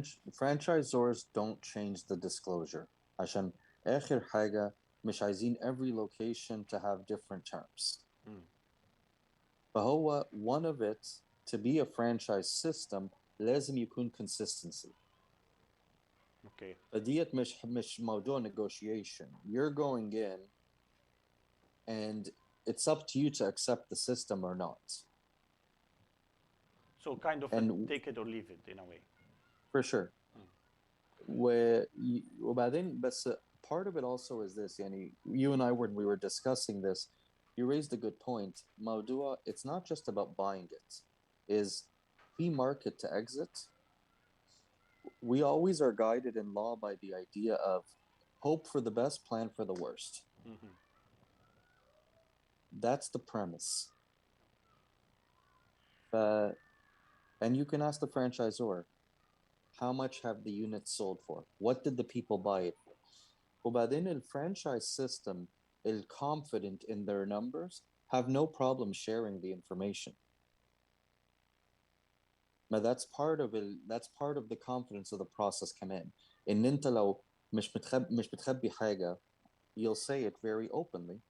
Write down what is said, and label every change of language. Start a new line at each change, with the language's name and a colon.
English: franchisors don't change the disclosure.
Arabic: عشان آخر حاجة مش عايزين
English: every location to have different terms.
Arabic: فهو
English: one of it, to be a franchise system
Arabic: لازم يكون
English: consistency. Okay.
Arabic: فديت مش موضوع negotiation.
English: You're going in and it's up to you to accept the system or not. So kind of take it or leave it in a way. For sure.
Arabic: وبعدين بس
English: part of it also is this,
Arabic: يعني
English: you and I, when we were discussing this, you raised a good point.
Arabic: موضوع,
English: it's not just about buying it. Is the market to exit? We always are guided in law by the idea of hope for the best, plan for the worst. That's the premise. And you can ask the franchisor, how much have the units sold for? What did the people buy it for?
Arabic: وبعدين
English: الفranchise system, confident in their numbers, have no problem sharing the information. But that's part of the confidence of the process
Arabic: كمان. إن أنت لو مش بتخبي حاجة,
English: you'll say it very openly.